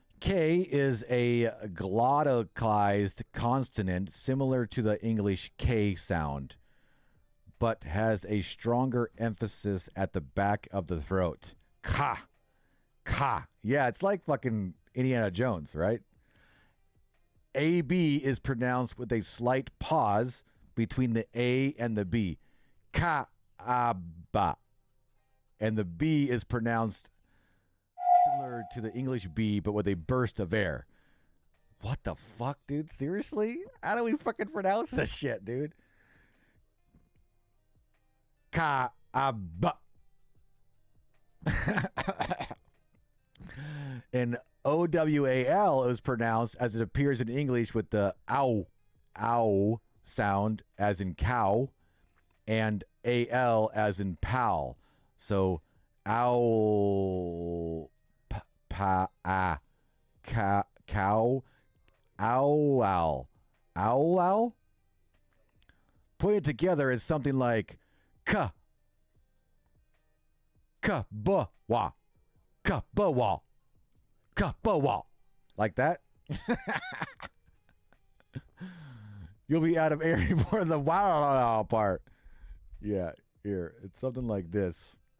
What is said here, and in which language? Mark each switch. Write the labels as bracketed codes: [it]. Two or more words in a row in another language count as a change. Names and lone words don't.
[en] K is a glottalized consonant similar to the English K sound, but has a stronger emphasis at the back of the throat. Ka. Ka. Yeah, it's like fucking Indiana Jones, right? AB is pronounced with a slight pause between the A and the B. Ka-a-ba. And the B is pronounced similar to the English B, but with a burst of air. What the fuck, dude? Seriously? How do we fucking pronounce this shit, dude? Ka-a-ba. And OWAL is pronounced as it appears in English with the ow sound as in cow and AL as in pal. So owl, cow, owl. Put it together as something like ka ba wa ka ba wa ka ba wa, like that. You'll be out of air before the wow part. Yeah, here it's something like this.